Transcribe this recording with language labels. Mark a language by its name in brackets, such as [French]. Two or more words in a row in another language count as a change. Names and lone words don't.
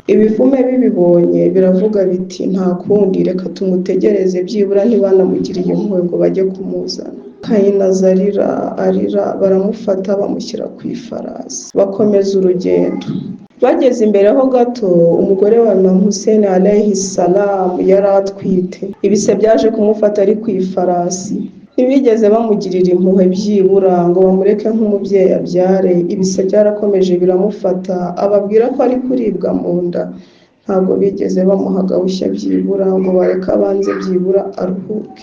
[Kinyarwanda] Ibivume bibibonye biravuga biti, nta kundi, reka tumutegereze, byibura ntibanamugiriye impuhwe ngo bajye kumuzana. Kayinaza arira, baramufata bamushyira ku ifarasi, bakomeza urugendo. Bageze imbere ho gato, umugore wa Imam Hussein [Arabic] عليه السلام [Kinyarwanda] yari atwite. Ibise byaje kumufata ari ku ifarasi. Ntibigeze bamugirira impuhwe byibura ngo bamureke nk'umubyeyi abyare. Ibise byarakomeje biramufata, ababwira ko ari kuribwa mu nda. Ntabwo bigeze bamuha gahushya byibura ngo bareke abanze byibura aruhuke.